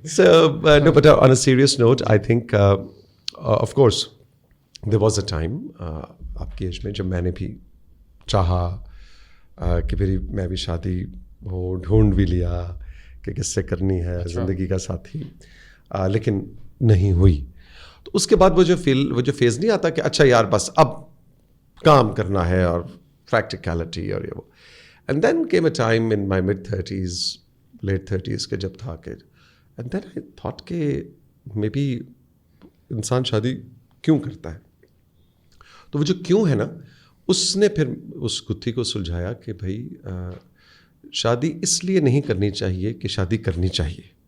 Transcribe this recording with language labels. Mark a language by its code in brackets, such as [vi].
[en] So no, but on a serious note, I think of course there was a time [ur] آپ کی age میں جب میں نے بھی چاہا کہ میری میں بھی شادی وہ ڈھونڈ بھی لیا کہ کس سے کرنی ہے زندگی کا ساتھی, لیکن نہیں ہوئی. تو اس کے بعد وہ جو فیز نہیں آتا کہ اچھا یار بس اب کام کرنا ہے اور practicality اور یہ وہ. [en] And then came a time in my mid-30s, late 30s [ur] کے جب تھا کہ [en] and then I thought کہ maybe [ur] انسان شادی کیوں کرتا ہے. تو وہ جو کیوں ہے نا, اس نے پھر اس گتھی کو سلجھایا کہ بھائی شادی اس لیے نہیں کرنی چاہیے کہ شادی کرنی چاہیے.